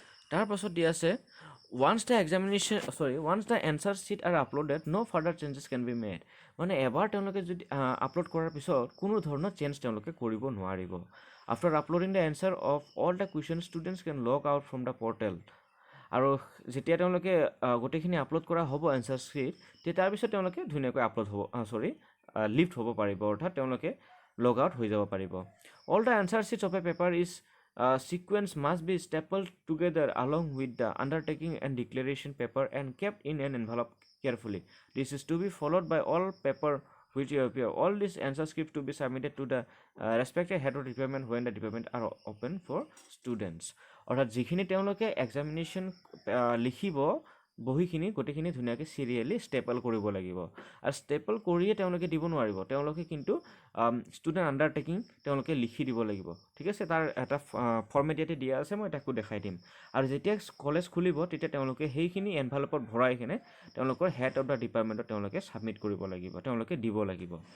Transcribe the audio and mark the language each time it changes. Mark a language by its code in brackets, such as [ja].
[as] তাৰ পাছত দি আছে [en] once the answer sheet are uploaded no further changes can be made [as] মানে এবাৰ তেওঁলোকে যদি আপলোড কৰাৰ পিছত কোনো ধৰণৰ চেঞ্জ তেওঁলোকে কৰিব নোৱাৰিব [en] after uploading the answer of all the questions students can log out from the portal [as] আৰু যেতিয়া তেওঁলোকে গোটেইখিনি আপলোড কৰা হ'ব এনচাৰ sheet তে তাৰ পিছত তেওঁলোকে ধুনীয়াকৈ আপলোড হ'ব লিফ্ট হ'ব পাৰিব অৰ্থাৎ তেওঁলোকে লগ আউট হৈ যাব পাৰিব [en] all the answer sheets of a paper is sequence must be stapled together along with the undertaking and declaration paper and kept in an envelope carefully. This is to be followed by all paper which appear. All these answer scripts to be submitted to the respective head of department when the department are open for students. [as] অৰ্থাৎ যিখিনি তেওঁলোকে examination লিখিব বহিখিনি গোটেইখিনি ধুনীয়াকৈ serially staple কৰিব লাগিব আৰু staple কৰিয়ে তেওঁলোকে দিব নোৱাৰিব তেওঁলোকে কিন্তু ষ্টুডেণ্ট আণ্ডাৰটেকিং তেওঁলোকে লিখি দিব লাগিব ঠিক আছে তাৰ এটা ফৰ্মেট ইয়াতে দিয়া আছে মই তাকো দেখাই দিম আৰু যেতিয়া কলেজ খুলিব তেতিয়া তেওঁলোকে সেইখিনি এনভেলপত ভৰাই কিনে তেওঁলোকৰ হেড অফ দ্য ডিপাৰ্টমেণ্টত তেওঁলোকে ছাবমিট কৰিব লাগিব তেওঁলোকে দিব লাগিব